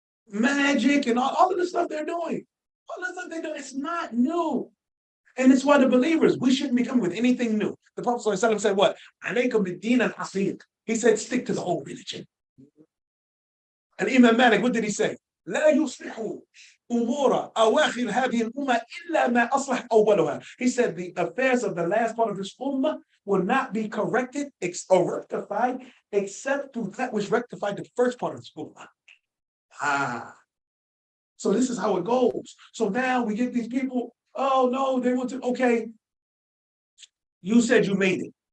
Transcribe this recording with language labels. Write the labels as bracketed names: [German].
[English] Magic and all of the stuff they're doing. All the stuff they're doing, it's not new. And it's why the believers, we shouldn't be coming with anything new. The Prophet ﷺ said what? [Arabic] Alaykum bid-din al-asiq. [English] He said, stick to the old religion. And Imam Malik, what did he say? [Arabic] لا يصلح أمور أواخر هذه الأمة إلا ما أصلح أولها. [English] He said the affairs of the last part of this ummah will not be corrected or rectified except through that which rectified the first part of this ummah. So this is how it goes. So now we get these people, oh no, they want to, okay, you said you made it.